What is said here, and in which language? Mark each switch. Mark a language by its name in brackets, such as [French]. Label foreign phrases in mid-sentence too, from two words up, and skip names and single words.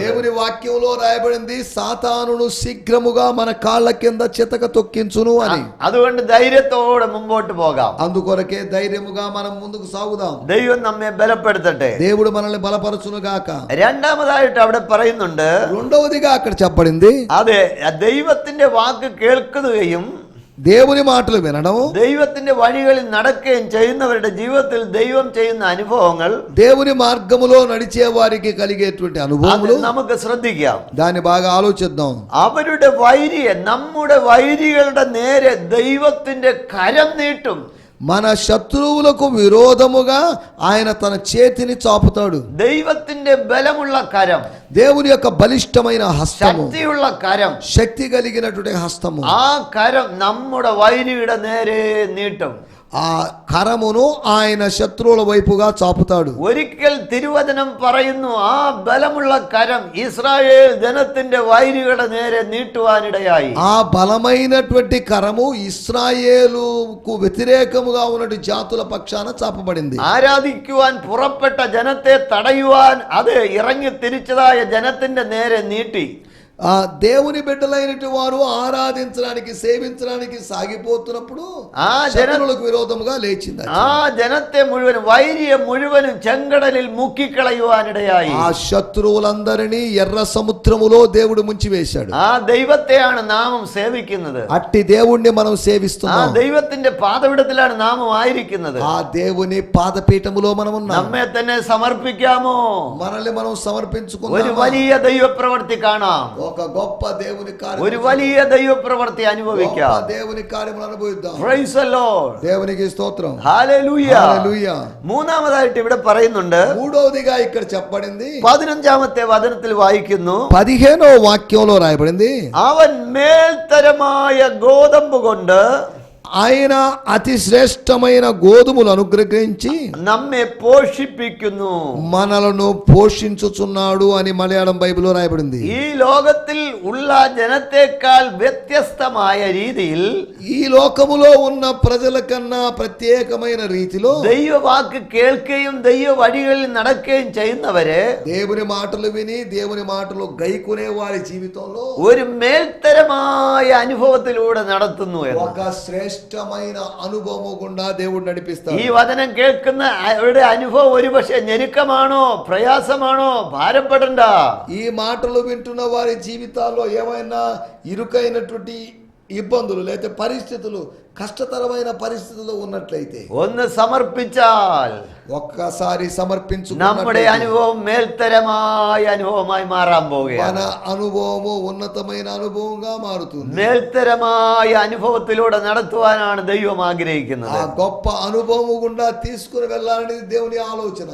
[Telugu] దేవుని వాక్యంలో రాయబడింది, సాతానును శీఘ్రముగా మన కాళ్ళ కింద చితక తొక్కించును అని. [Malayalam] അതുകൊണ്ട് ധൈര്യത്തോടെ മുമ്പോട്ട് പോകാം. [Telugu] అందుకొరకే ధైర్యముగా మనం ముందుకు సాగుదాం. [Malayalam] ദൈവം നമ്മെ ബലപ്പെടുത്തട്ടെ. [Telugu] దేవుడు మనల్ని బలపరచును గాక. [Malayalam] രണ്ടാമതായിട്ട് അവിടെ പറയുന്നുണ്ട്, [Telugu] రెండవదిగా అక్కడ చెప్పబడింది, [Malayalam] അതെ, ദൈവത്തിന്റെ വാക്ക് കേൾക്കുകയും [Telugu] దేవుని మాటలు వినడం, [Malayalam] ദൈവത്തിന്റെ വഴികളിൽ നടക്കുകയും ചെയ്യുന്നവരുടെ ജീവിതത്തിൽ ദൈവം ചെയ്യുന്ന അനുഭവങ്ങൾ, [Telugu] దేవుని మార్గములో నడిచే వారికి కలిగేటువంటి [Malayalam] അത് [Telugu] అనుభవములు [Malayalam] നമുക്ക് ശ്രദ്ധിക്കാം. [Telugu] దాన్ని బాగా ఆలోచిద్దాం. [Malayalam] അവരുടെ വൈരിയെ, നമ്മുടെ വൈരികളുടെ നേരെ ദൈവത്തിന്റെ കരം നീട്ടും. [Telugu] మన శత్రువులకు విరోధముగా ఆయన తన చేతిని చాపుతాడు. [Malayalam] ദൈവത്തിന്റെ ബലമുള്ള കരം, [Telugu] దేవుని యొక్క బలిష్టమైన హస్తము, [Malayalam] ശക്തിയുള്ള കരം, [Telugu] శక్తి కలిగినటువంటి హస్తము, [Malayalam] ആ കരം നമ്മുടെ വൈരിയുടെ നേരെ നീട്ടും. [Telugu] ఆ కరమును ఆయన శత్రువుల వైపుగా చాపుతాడు. [Malayalam] ഒരിക്കൽ തിരുവചനം പറയുന്നു, ആ ബലമുള്ള കരം ഇസ്രായേൽ ജനത്തിന്റെ വൈരികളുടെ നേരെ നീട്ടുവാനിടയായി. [Telugu] ఆ బలమైనటువంటి కరము ఇశ్రాయేలుకు వ్యతిరేకముగా ఉన్నటువంటి జాతుల పక్షాన చాపబడింది. [Malayalam] ആരാധിക്കുവാൻ പുറപ്പെട്ട ജനത്തെ തടയുവാൻ അത് ഇറങ്ങി തിരിച്ചതായ ജനത്തിന്റെ നേരെ നീട്ടി. [Telugu] ఆ దేవుని బిడ్డలైనటువంటి వారు ఆరాధించడానికి, సేవించడానికి సాగిపోతున్నప్పుడు ఆ శత్రువులకు విరోధముగా లేచింది. [Malayalam] ആ ജനത്തെ മുഴുവനും, വൈരിയെ മുഴുവനും ചെങ്കടലിൽ മുക്കിക്കളയുവാനിടയായി. [Telugu] ఆ శత్రువులందరినీ ఎర్ర సముద్రములో దేవుడు ముంచివేశాడు. [Malayalam] ആ ദൈവത്തെയാണ് നാമം സേവിക്കുന്നത്. [Telugu] అట్టి దేవుణ్ణి మనం [Malayalam] ആ [Telugu] సేవిస్తున్నాం. [Malayalam] ദൈവത്തിന്റെ പാദപീഠത്തിലാണ് നാമം ആയിരിക്കുന്നത്. [Telugu] ఆ దేవుని పాదపీఠములో మనం ఉన్నాం. [Malayalam] നമ്മെ തന്നെ സമർപ്പിക്കാമോ? [Telugu] మనల్ని మనం [Malayalam] ഒരു [Telugu] సమర్పించుకున్నాం. [Malayalam] വലിയ ദൈവപ്രവൃത്തി കാണാം. [Telugu] ఒక గొప్ప దేవుని కార్యం, [Malayalam] ഒരു വലിയ ദൈവപ്രവൃത്തി അനുഭവിക്കാം. [Telugu] గొప్ప దేవుని కార్యములు అనుభవిద్దాం. [English] Praise the Lord. [Telugu] దేవునికి స్తోత్రం. [English] Hallelujah. [Telugu] హల్లెలూయా. [Malayalam] മൂന്നാമതായിട്ട് ഇവിടെ പറയുന്നുണ്ട്, [Telugu] మూడవదిగా ఇక్కడ చెప్పబడింది, [Malayalam] 15ാമത്തെ വചനത്തിൽ വായിക്കുന്നു, [Telugu] 15వ వాక్యంలో రాయబడింది, [Malayalam] അവൻ മേൽത്തരമായ ഗോതമ്പ് കൊണ്ട് [Telugu] ఆయన అతి శ్రేష్టమైన గోధుమలు అనుగ్రహించి [Malayalam] നമ്മെ പോഷിപ്പിക്കുന്നു. [Telugu] మనలను పోషించుచున్నాడు అని మలయాళం బైబిల్లో రాయబడింది. [Malayalam] ഈ ലോകത്തിൽ ഉള്ള ജനത്തെക്കാൾ വ്യത്യസ്തമായ രീതിയിൽ, [Telugu] ఈ లోకములో ఉన్న ప్రజల కన్నా ప్రత్యేకమైన రీతిలో [Malayalam] ദൈവവാക്ക് കേൾക്കുകയും ദൈവ വഴികളിൽ നടക്കുകയും ചെയ്യുന്നവരെ [Telugu] దేవుని మాటలు విని దేవుని మాటలు గైకునే వారి జీవితంలో [Malayalam] ഒരു മേൽത്തരമായ അനുഭവത്തിലൂടെ നടത്തുന്നു എന്ന്. [Telugu] ఒక శ్రేష్టమైన అనుభవము గుండా దేవుడు నడిపిస్తాడు. [Malayalam] ഈ വചനം കേൾക്കുന്ന അവരുടെ അനുഭവം ഒരുപക്ഷെ ഞെരുക്കമാണോ, പ്രയാസമാണോ, ഭാരപ്പെടണ്ട. [Telugu] ఈ మాటలు వింటున్న వారి జీవితాల్లో ఏమైనా ఇరుకైనటువంటి ఇబ్బందులు లేదా పరిస్థితులు, కష్టతరమైన పరిస్థితుల్లో ఉన్నట్లయితే [Malayalam] ഒന്ന് സമർപ്പിച്ചാൽ [Telugu] ఒక్కసారి [Malayalam] നമ്മുടെ [Telugu] సమర్పించుకున్నట్లయితే [Malayalam] അനുഭവം മേൽത്തരമായ അനുഭവമായി മാറാൻ [Telugu] మన [Malayalam] പോവുകയാണ്. [Telugu] అనుభవము ఉన్నతమైన అనుభవంగా మారుతుంది. [Malayalam] മേൽത്തരമായ അനുഭവത്തിലൂടെ നടത്തുവാനാണ് ദൈവം [Telugu] ఆ [Malayalam] ആഗ്രഹിക്കുന്നത്. [Telugu] గొప్ప అనుభవము గుండా తీసుకుని వెళ్ళాలని దేవుని ఆలోచన.